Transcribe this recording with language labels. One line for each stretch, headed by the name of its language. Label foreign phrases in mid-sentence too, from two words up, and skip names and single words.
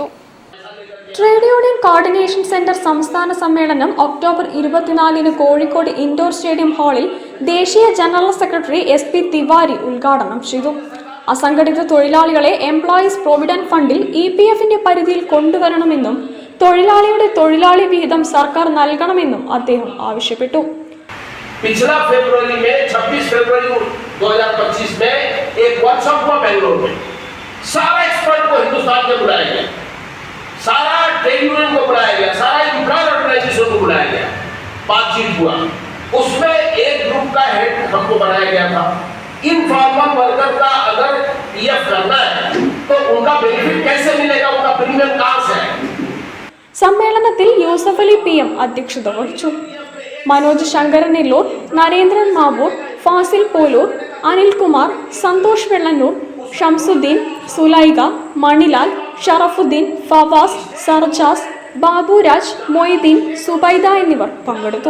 Malayalam: ട്രേഡ് യൂണിയൻ കോർഡിനേഷൻ സെന്റർ സംസ്ഥാന സമ്മേളനം ഒക്ടോബർ 24-ന് കോഴിക്കോട് ഇൻഡോർ സ്റ്റേഡിയം ഹാളിൽ ദേശീയ
English: general secretary
Malayalam: SP തിവാരി ഉദ്ഘാടനം ചെയ്തു. അസംഘടിത തൊഴിലാളികളെ എംപ്ലോയീസ് പ്രൊവിഡന്റ് ഫണ്ടിൽ EPF-ന്റെ പരിധിയിൽ കൊണ്ടുവരണമെന്നും തൊഴിലാളിയുടെ തൊഴിലാളി വിഹിതം സർക്കാർ നൽകണമെന്നും അദ്ദേഹം ആവശ്യപ്പെട്ടു.
Hindi: पिछला फरवरी में 26 फरवरी 2025 में एक वर्कशॉप हुआ बेंगलोर में. सारा एक्सपर्ट को हिंदुस्तान में बुलाया गया, सारा
English: trade union
Hindi: को बुलाया गया, सारा
English: employer organisation
Hindi: को बुलाया गया. बातचीत हुआ. उसमें एक ग्रुप का हेड हमको बनाया गया था.
English: informal worker
Hindi: का अगर PF करना है तो उनका बेनिफिट कैसे मिलेगा, उनका प्रीमियम कहां से है.
Malayalam: സമ്മേളനത്തിൽ യൂസഫ് അലി PM അധ്യക്ഷത വഹിച്ചു. മനോജ് ശങ്കരനെല്ലൂർ, നരേന്ദ്രൻ മാവൂർ, ഫാസിൽ പോലൂർ, അനിൽകുമാർ, സന്തോഷ് വെള്ളന്നൂർ, ഷംസുദ്ദീൻ, സുലൈഖ, മണിലാൽ, ഷറഫുദ്ദീൻ, ഫവാസ്, സർജാസ്, ബാബുരാജ്, മൊയ്തീൻ, സുബൈദ എന്നിവർ പങ്കെടുത്തു.